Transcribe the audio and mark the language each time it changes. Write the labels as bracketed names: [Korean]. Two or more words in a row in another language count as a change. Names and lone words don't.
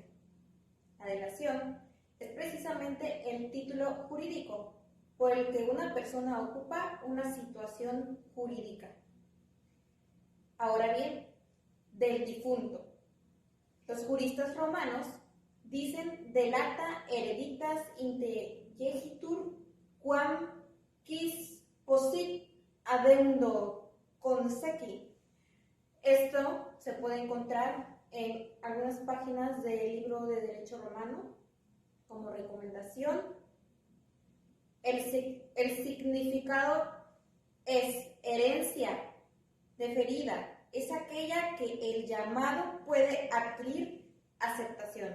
[Spanish] La delación es precisamente el título jurídico por el que una persona ocupa una situación jurídica. Ahora bien, del difunto. Los juristas romanos dicen [Latin] delata hereditas integegitur quam quis possit adendo consequi. [Spanish] Esto se puede encontrar en algunas páginas del libro de Derecho Romano como recomendación. El significado es herencia deferida, es aquella que el llamado puede adquirir aceptación.